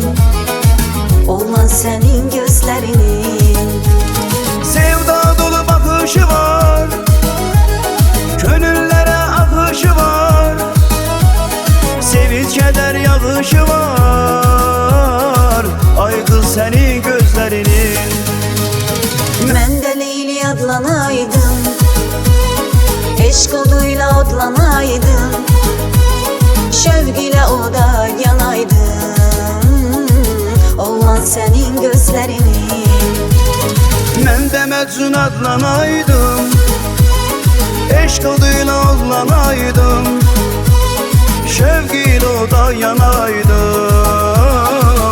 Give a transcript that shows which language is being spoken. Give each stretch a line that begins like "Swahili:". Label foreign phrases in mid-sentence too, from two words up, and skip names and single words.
Turkish: Oğlan senin gözlerinin. Sevda dolu bakışı var, gönüllere akışı var, sevinç keder yağışı var. Ay kız senin gözlerinin.
Azerbaijani: Mən də Leyli adlanaydım, eşq oduyla odlanaydım, şövq ilə oda yanaydım.
Turkish: Oğlan senin gözlerinin.
Azerbaijani: Mən də Məcnun adlanaydım, eşq oduyla odlanaydım, şevq ilə oda yanaydım.